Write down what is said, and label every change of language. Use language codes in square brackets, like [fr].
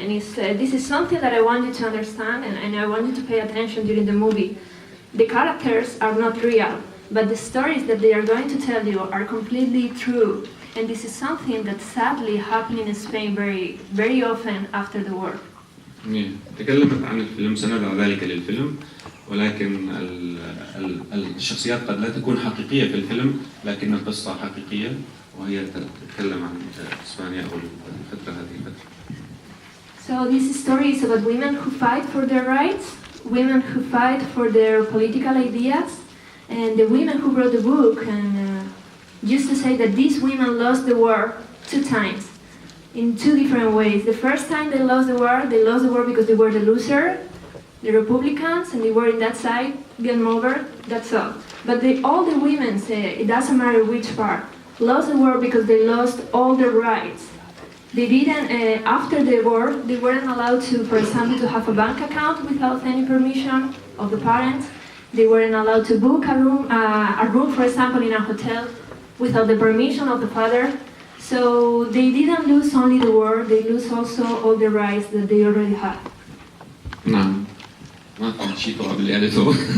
[en] And this is something that I want you to understand, and I want you to pay attention during the movie. The characters are not real, but the stories that they are going to tell you are completely true. And this is something that sadly happened in Spain very, very often after the war. [ar] تكلمت عن الفيلم، سندع ذلك للفيلم، ولكن الشخصيات قد لا تكون حقيقية في الفيلم، لكن القصة حقيقية وهي تتكلم عن إسبانيا أو الفترة هذه الفترة. [en] So this story is about women who fight for their rights, women who fight for their political ideas, and the women who wrote the book. And just to say that these women lost the war 2 times. In 2 different ways. The first time they lost the war because they were the loser, the Republicans, and they were in that side, game over, that's all. But all the women, it doesn't matter which part, lost the war because they lost all their rights. They didn't, after the war, they weren't allowed to, for example, to have a bank account without any permission of the parents. They weren't allowed to book a room, for example, in a hotel without the permission of the father. So they didn't lose only the war, they lose also all the rights that they already had. [ar] نعم، ما في شيء طبعا باللي قالته.